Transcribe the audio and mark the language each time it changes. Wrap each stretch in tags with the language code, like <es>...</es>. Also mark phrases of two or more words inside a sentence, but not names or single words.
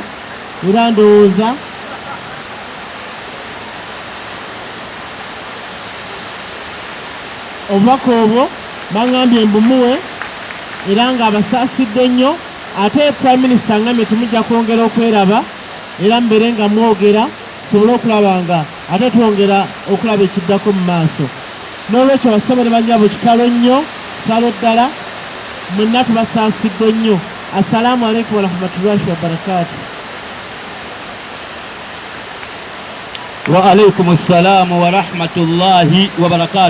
<lg>Era ndowooza obubaka obwo baŋŋambye mbumuwe era nga abasaasidde nnyo. Ate</lg> <en>Prime Minister</en> <lg>ngambye tumujja kwongera okweraba era mbeere nga mwogera tusobole okulaba nga ate twongera okulaba ekiddako mu maaso. N'olwekyo basabale banyabo kitalo nnyo, kitalo ddala, mwenna tubasaasidde nnyo.</lg> <ar>السلام عليكم ورحمة الله وبركاته. وعليكم السلام ورحمة الله وبركاته.</ar>